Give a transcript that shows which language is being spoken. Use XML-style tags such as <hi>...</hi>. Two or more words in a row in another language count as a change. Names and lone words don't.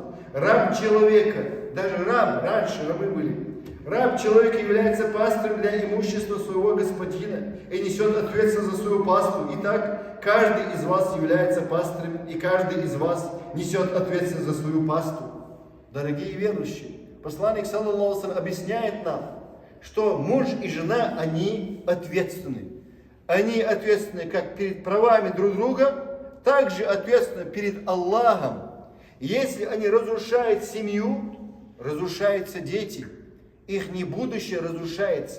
<ru>Раб человека, даже раб, раньше рабы были. Раб человека является пастырем для имущества своего господина и несет ответственность за свою пасту. Итак, каждый из вас является пастырем, и каждый из вас несет ответственность за свою пасту. Дорогие верующие, посланник,</ru> <ar>صلى الله عليه وسلم,</ar> <ru>объясняет нам, что муж и жена, они ответственны. Они ответственны как перед правами друг друга, так же ответственны перед Аллахом. Если они разрушают семью, разрушаются дети, их будущее разрушается.</ru>